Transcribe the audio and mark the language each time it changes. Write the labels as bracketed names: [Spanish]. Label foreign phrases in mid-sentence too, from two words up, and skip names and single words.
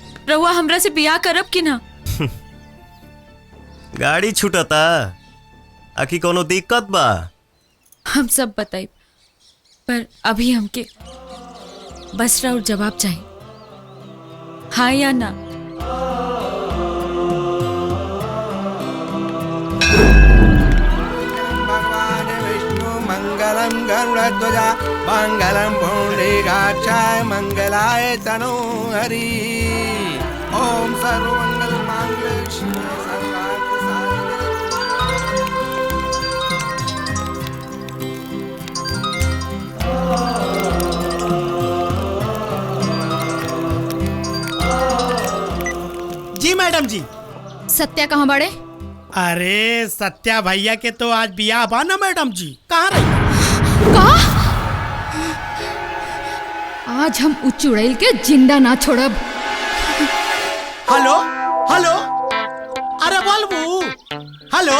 [Bhojpuri] रउआ हमरा से बियाह करब कि ना? गाड़ी छूटता आखी कोनो दिक्कत बा? हम सब बताई, पर अभी हमके बस राउर जवाब चाहिए, हाँ या ना। [Sanskrit] मंगलम गरुड़ध्वजा मंगलम पुंडरीकाक्षाय मंगलाय तनो हरि। ओम सर्वमंगल मांगल्ये शिवे सर्वार्थ साधिके। [Bhojpuri] जी मैडम जी। सत्या कहाँ बड़े? अरे सत्या भैया के तो आज बियाह बा ना मैडम जी, कहाँ रही? आज हम उच्च उड़ैल के जिंदा ना छोड़ब। हेलो हेलो, अरे बोलबू, हेलो।